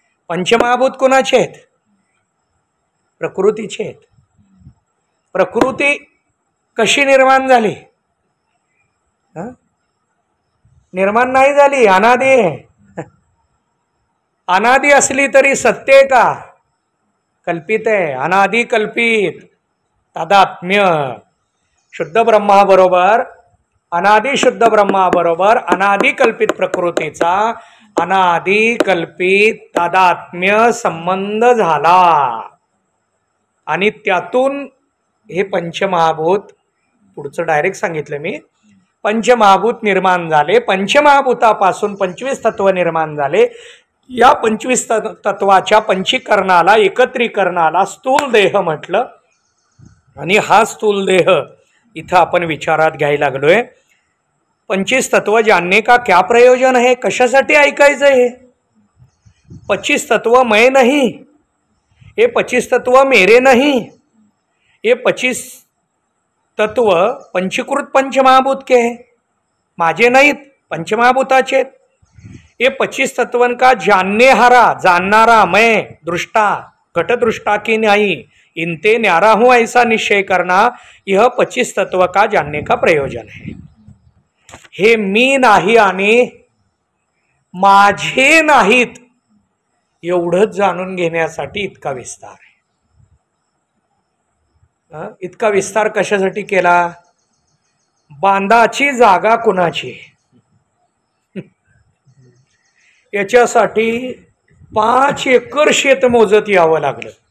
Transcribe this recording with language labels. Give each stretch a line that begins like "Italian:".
Marathi: पंचमहाभूत कुणाचे आहेत? प्रकृतीचे आहेत. प्रकृती कशी निर्माण झाली? निर्माण नाही झाली, अनादी आहे. अनादी असली तरी सत्य आहे का? कल्पित आहे. अनादी कल्पित तादात्म्य. शुद्ध ब्रह्माबरोबर, अनादी शुद्ध ब्रह्माबरोबर अनादी कल्पित प्रकृतीचा अनादी कल्पित तादात्म्य संबंध झाला आणि त्यातून हे पंचमहाभूत, पुढचं डायरेक्ट सांगितलं मी, पंचमहाभूत निर्माण झाले. पंचमहाभूतापासून 25 तत्व निर्माण झाले. या 25 तत्वाच्या पंचीकरणाला, एकत्रीकरणाला स्थूल देह म्हटलं. आणि हा स्थूल देह इथं आपण विचारात घ्यायला लागलोय.
Hindi: 25 तत्व जानने का क्या प्रयोजन है?
Marathi: कशासाठी ऐकायचं हे?
Hindi: 25 तत्व मैं नहीं, ये 25 तत्व मेरे नहीं, ये 25 तत्व पंचीकृत पंचमहाभूत के हैं,
Marathi: माझे नाहीत, पंचमहाभूताचे.
Hindi: ये 25 तत्वन का जानने हारा, जाननारा मैं, दृष्टा, घटदृष्टा की नहीं, इनते न्यारा हूं ऐसा निश्चय करना, यह 25 तत्व का जानने का प्रयोजन है.
Marathi: हे मी नाही आणि माझे नाहीत एवढंच जाणून घेण्यासाठी इतका विस्तार आहे. इतका विस्तार कशासाठी केला? बांधाची जागा कुणाची याच्यासाठी 5 एकर शेत मोजत यावं लागलं.